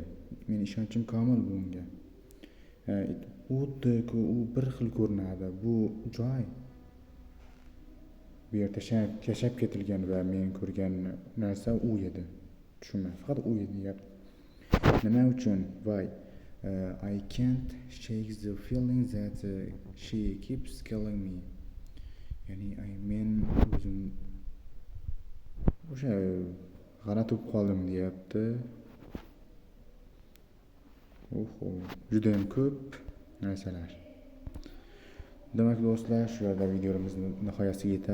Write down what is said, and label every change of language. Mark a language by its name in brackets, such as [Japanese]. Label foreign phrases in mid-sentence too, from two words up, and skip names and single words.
[Uzbek] Men ishonchim komil bunga. Xuddi-ku u bir xil ko'rinadi. Bu joy. Bu yerda yashab ketilgan va men ko'rgan narsa u edi. Tushunmay, faqat u edi gap. Nima uchun? [English] Why? I can't shake the feeling that she keeps killing me. [Uzbek] Ya'ni men o'zim o'sha g'alati bo'lib qoldim deyapti. Juda ham ko'p narsalar. Demak do'stlar, shu yerda videomiz nihoyasiga yetadi.